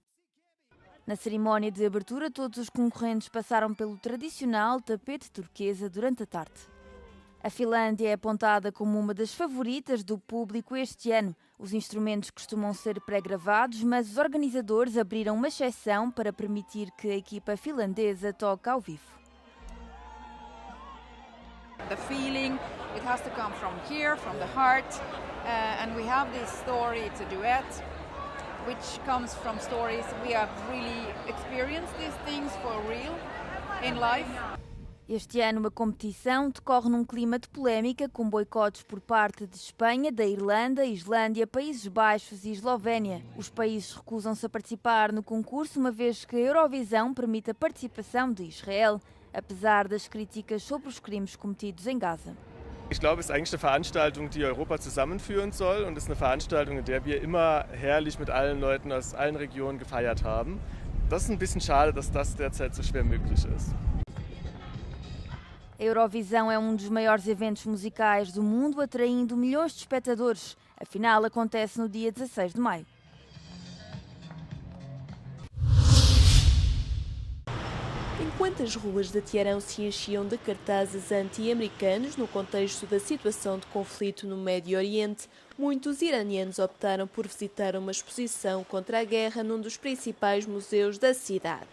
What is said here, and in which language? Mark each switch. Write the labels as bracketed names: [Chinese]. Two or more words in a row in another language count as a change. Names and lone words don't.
[Portuguese] Na cerimónia de abertura, todos os concorrentes passaram pelo tradicional tapete turquesa durante a tarde. A Finlândia é apontada como uma das favoritas do público este ano. Os instrumentos costumam ser pré-gravados, mas os organizadores abriram uma exceção para permitir que a equipa finlandesa toque ao vivo. [English] The feeling, it has to come from here, from the heart, and we have this story, it's a duet, which comes from stories we have really experienced these things for real in life. [Portuguese] Este ano a competição decorre num clima de polémica, com boicotes por parte de Espanha, da Irlanda, Islândia, Países Baixos e Eslovénia. Os países recusam-se a participar no concurso, uma vez que a Eurovisão permite a participação de Israel, apesar das críticas sobre os crimes cometidos em Gaza. [German] Ich glaube, es ist eigentlich eine Veranstaltung, die Europa zusammenführen soll, und es ist eine Veranstaltung, in der wir immer herrlich mit allen Leuten aus allen Regionen gefeiert haben. Das ist ein bisschen schade, dass das derzeit so schwer möglich ist. [Portuguese] A Eurovisão é um dos maiores eventos musicais do mundo, atraindo milhões de espectadores. A final acontece no dia 16 de maio. Enquanto as ruas de Teherão se enchiam de cartazes anti-americanos no contexto da situação de conflito no Médio Oriente, muitos iranianos optaram por visitar uma exposição contra a guerra num dos principais museus da cidade.